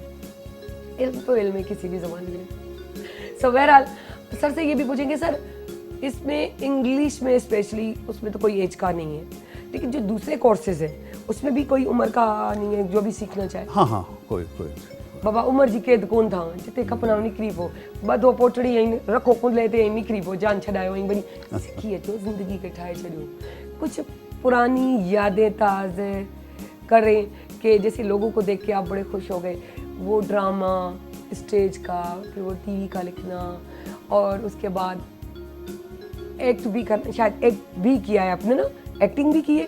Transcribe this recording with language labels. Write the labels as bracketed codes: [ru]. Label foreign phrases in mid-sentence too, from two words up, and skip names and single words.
[ur] علم تو علم ہے کسی بھی زبان میں. سو بہرحال سر سے یہ بھی پوچھیں گے، سر اس میں انگلش میں اسپیشلی اس میں تو کوئی ایج کا نہیں ہے، لیکن جو دوسرے کورسز ہیں اس میں بھی کوئی عمر کا نہیں ہے جو بھی سیکھنا چاہے? ہاں کوئی [sd] बाबा उमर जी कैद कोन था, जिते खपना निकरी पो, बधो पोटड़ी यहीं रखो कुंडले ते यहीं निकरी पो, जान छॾायो यहीं बनी सीखी अचो, ज़िंदगी खे ठाहे छॾियो। [ur] کچھ پرانی یادیں تازے کریں کہ جیسے لوگوں کو دیکھ کے آپ بڑے خوش ہو گئے، وہ [en] drama stage [ur] کا، پھر وہ TV کا لکھنا، اور اس کے بعد ایکٹ بھی کرنا، شاید ایکٹ بھی کیا ہے آپ نے نا، ایکٹنگ بھی کی ہے?